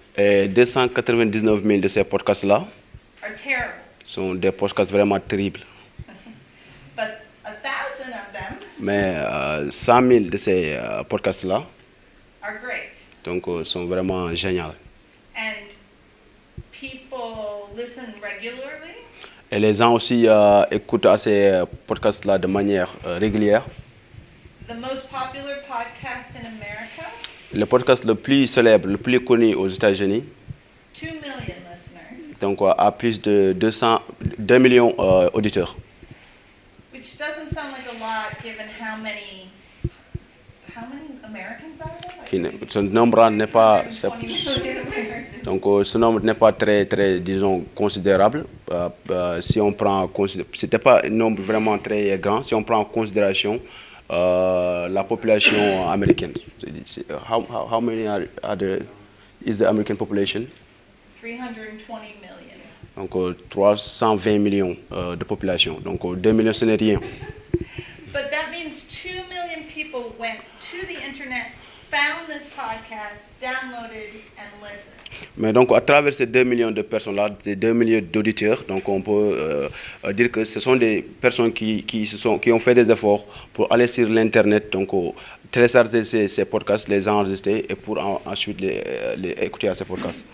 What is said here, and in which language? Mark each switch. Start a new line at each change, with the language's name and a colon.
French: Et 299 000 de ces podcasts-là
English: are terrible,
French: sont des podcasts vraiment terribles.
English: but 1,000 of them
French: Mais 100 000 de ces podcasts-là
English: are great.
French: donc, sont vraiment géniaux.
English: And people listen regularly.
French: Et les gens aussi écoutent à ces podcasts-là de manière régulière.
English: The most popular podcast in America,
French: Le podcast le plus célèbre, le plus connu aux États-Unis,
English: 2 million listeners,
French: donc a plus de 2 millions d'auditeurs.
English: which doesn't sound like a lot given how many Americans are there?
French: Ce nombre n'est pas,
English: 20 million Americans.
French: donc ce nombre n'est pas très, disons, considérable. Si on prend, c'était pas un nombre vraiment très grand. Si on prend en considération la population américaine.
English: How many is the American population? 320 million.
French: Donc 320 millions de population. Donc 2 millions, ce n'est rien.
English: But that means 2 million people went to the internet, found this podcast, downloaded, and listened.
French: Mais donc à travers ces 2 millions de personnes-là, ces 2 millions d'auditeurs, donc on peut dire que ce sont des personnes qui ont fait des efforts pour aller sur l'internet, donc télécharger ces podcasts, les enregistrer et pour ensuite les écouter à ces podcasts.